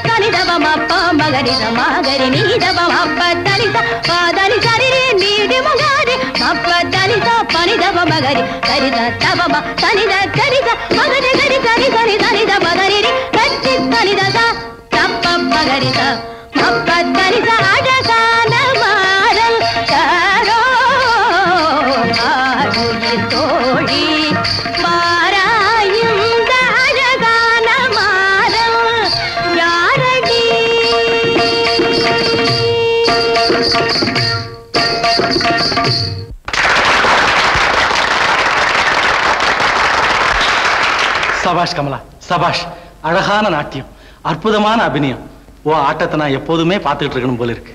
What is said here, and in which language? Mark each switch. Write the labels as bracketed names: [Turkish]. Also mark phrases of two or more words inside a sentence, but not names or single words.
[Tamil] daba mappa magari da magari ni daba mappa dani sa pa dani sari re ni de magari mappa dani sa pani daba magari sari da daba ma dani da magari gari sari sari dani da magari re katti dani da sa tappa magari da mappa dani sa aja sana maral karo aaduli todi marayum dajana maral yaradi சபாஷ் கமலா சபாஷ். அழகான நாட்டியம், அற்புதமான அபிநயம். ஓ ஆட்டத்தை நான் எப்போதுமே பார்த்துக்கிட்டு இருக்கணும் போல இருக்கு.